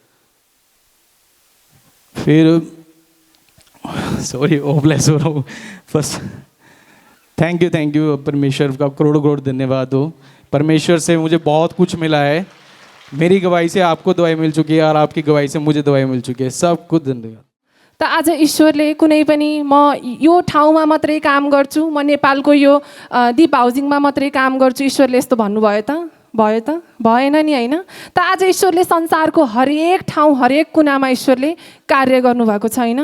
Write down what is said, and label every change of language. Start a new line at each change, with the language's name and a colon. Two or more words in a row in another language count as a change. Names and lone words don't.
Hindi: फिर सॉरी ओवरलेस हो रहा हूँ फर्स्ट।
English: thank you
Hindi: परमेश्वर का करोड़ों करोड़ धन्यवाद हो। परमेश्वर से मुझे बहुत कुछ मिला है। मेरी गवाही से आपको दवाई मिल चुकी है और आपकी गवाही से मुझे दवाई मिल चुकी है। सब कुछ धन्यवाद।
Nepali: त आज ईश्वरले कुनै पनि म यो ठाउँमा मात्रै काम गर्छु, म नेपालको यो दीप हाउसिङमा मात्रै काम गर्छु, ईश्वरले यस्तो भन्नुभयो त? भयो त? भएन नि, होइन? त आज ईश्वरले संसारको हरेक ठाउँ हरेक कुनामा ईश्वरले कार्य गर्नुभएको छ, होइन?